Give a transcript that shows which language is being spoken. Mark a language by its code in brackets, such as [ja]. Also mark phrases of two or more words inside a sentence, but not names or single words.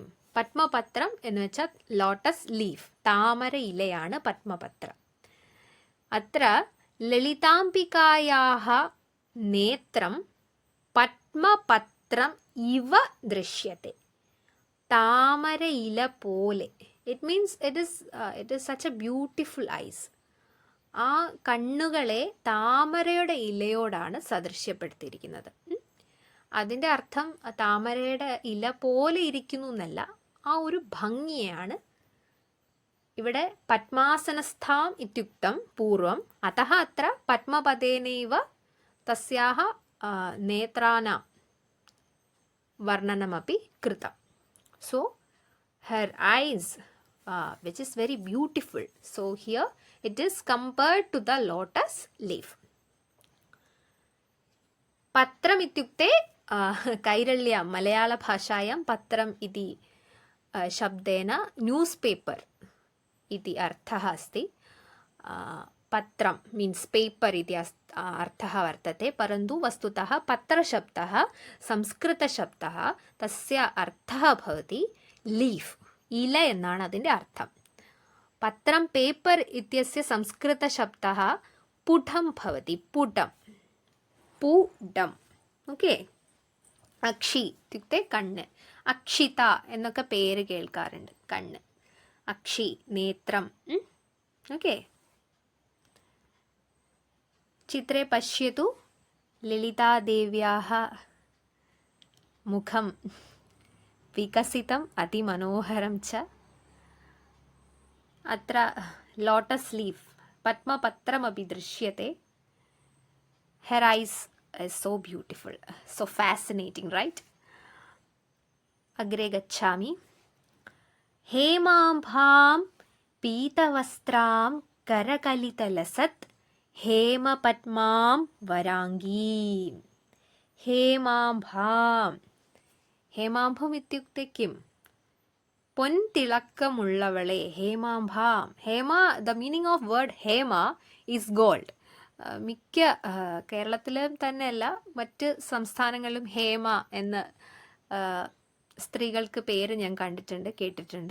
[ml] പദ്മപത്രം എന്ന് വെച്ചാൽ [en] lotus leaf, [ml] താമര ഇലയാണ് പദ്മപത്രം. [sa] അത്ര ലളിതാംബികായാः നേത്രം പദ്മപത്രം ഇവ ദൃശ്യത്തെ. [ml] താമര ഇല പോലെ [en] it means it is such a beautiful eyes. [ml] ആ കണ്ണുകളെ താമരയുടെ ഇലയോടാണ് സദൃശ്യപ്പെടുത്തിയിരിക്കുന്നത്. അതിൻ്റെ അർത്ഥം താമരയുടെ ഇല പോലെ ഇരിക്കുന്നു എന്നല്ല, ആ ഒരു ഭംഗിയാണ്. [sa] ഇവിടെ പത്മാസനസ്ഥാം ഇത്യുക്തം പൂർവം അതഃ അത്ര പത്മപതേനൈവ തസ്യാഹ നേത്രാനാം വർണ്ണനമപി കൃതം. [en] സോ her eyes which is very beautiful, so here it is compared to the lotus leaf. [sa] പത്രം ഇത്യുക്തെ കൈരള്യ മലയാള ഭാഷായാം പത്രം ഇതി ശബ്ദേന [en] news paper [sa] इति अर्थः अस्ति. पत्रं [en] means paper [sa] इति अर्थः वर्तते, परन्तु वस्तुतः पत्रशब्दः संस्कृतशब्दः, तस्य अर्थः भवति लीफ्, इल [ml] എന്നാണ് അതിൻ്റെ അർത്ഥം. [sa] പത്രം പേപ്പർ इत्यस्य संस्कृतशब्दः पुटं भवति, पुटं पुटम्. [ml] ഓക്കെ. [sa] അക്ഷി ഇത്യുക്തെ [ml] കണ്ണ്, അക്ഷിത എന്നൊക്കെ പേര് കേൾക്കാറുണ്ട്. കണ്ണ്, അക്ഷി, നേത്രം. ഓക്കെ. [sa] ചിത്രേ പശ്യതു ലളിതാദേവ്യാः മുഖം വികസിതം അതിമനോഹരം ച. അത്ര [en] lotus leaf [sa] പത്മപത്രമപി ദൃശ്യത്തെ. [en] her eyes is so beautiful, so fascinating, right? [sa] अग्रे गच्छामि. हेमाम्भां पीतवस्त्रां करकलितलसत् हेमपद्मां वराङ्गीं. हेमाम्भां, हेमाम्भम् इत्युक्ते किं? [ml] പൊൻതിളക്കമുള്ളവളെ, ഹേമാംഭാം. [en] Hema, the meaning of word Hema is gold. [ml] മിക്ക കേരളത്തിലും തന്നെയല്ല, മറ്റ് സംസ്ഥാനങ്ങളിലും ഹേമ എന്ന് സ്ത്രീകൾക്ക് പേര് ഞാൻ കണ്ടിട്ടുണ്ട്, കേട്ടിട്ടുണ്ട്.